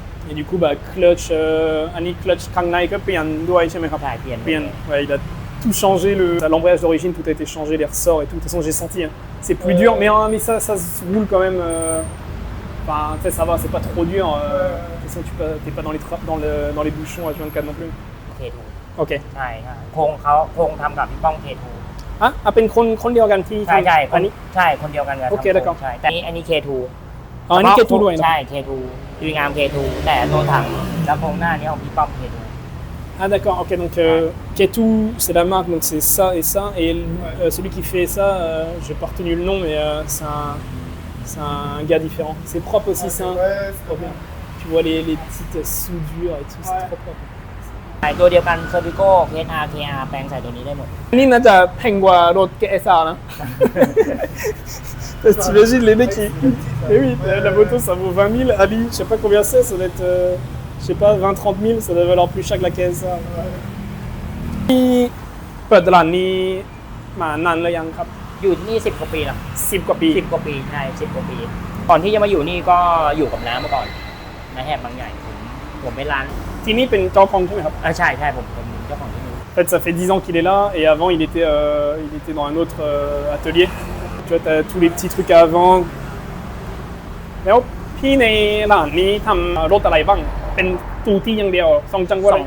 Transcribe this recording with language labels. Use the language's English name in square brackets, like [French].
[French] Et du coup, bah, clutch, Annie clutch Kangnai, puis un doigt, je sais pas. [Thai] ใช่เปลี่ยน [French] Bien, ouais, il a tout changé, l'embrayage d'origine, tout a été changé, les ressorts et tout. De toute façon, j'ai senti, hein. C'est plus dur, mais ça se roule quand même. Enfin, tu sais, ça va, c'est pas trop dur. De toute façon, t'es pas dans les bouchons à H24 non plus. [Thai] เคทู [French] Ok. [Thai] ใช่ครับโครงทำกับพี่ป้องเคทู Ah, เป็นคนเดียวกันที่ ใช่ อันนี้ ใช่คนเดียวกันกับ โอเค ทำโครง [French] d'accord [Thai] ใช่แต่อันนี้เคทู อ๋ออันนี้ K2 ด้วยนะ ใช่เคทูดีงามเคทูแต่ตัวถังแล้วโครงหน้านี้ของพี่ป้อมเคทู [French] Ah d'accord, ok, donc Ketu, c'est la marque, donc c'est ça et ça. Et celui qui fait ça, j'ai pas retenu le nom, mais c'est un gars différent. C'est propre aussi, c'est un... Ouais, c'est trop bien. Tu vois les petites soudures et tout, c'est trop propre. [Thai] ใช่ตัวเดียวกันเซอร์วิโก้เคสอาร์เคอาร์แปลงใส่ตัวนี้ได้หมด อันนี้น่าจะแพงกว่ารถ SR นะ [French] Parce que t'imagines les mecs qui... Eh oui, la moto ça vaut 20 000, Ali, je sais pas combien c'est, ça doit être... je sais pas, 20-30 000, ça doit valoir plus cher que la KSR. [Thai] นี่เปิดตลาดนี้มานานแล้วยังครับ อยู่ที่นี่10 กว่าปีแล้ว 10 กว่าปี 10 กว่าปีใช่10 กว่าปี ก่อนที่จะมาอยู่นี่ก็อยู่กับน้ามาก่อนน้าแหบบางใหญ่ผมเป็นร้าน ที่นี่เป็นเจ้าของใช่ไหมครับ ใช่ผมเจ้าของที่นี่ [French] En fait, ça fait 10 ans qu'il est là et avant, il était dans un autre atelier. Tu vois, tu as tous les petits trucs à vendre. [Thai] แล้วพี่ในร้านนี้ทำรถอะไรบ้าง เป็นตูที่อย่างเดียวสองจังหวะ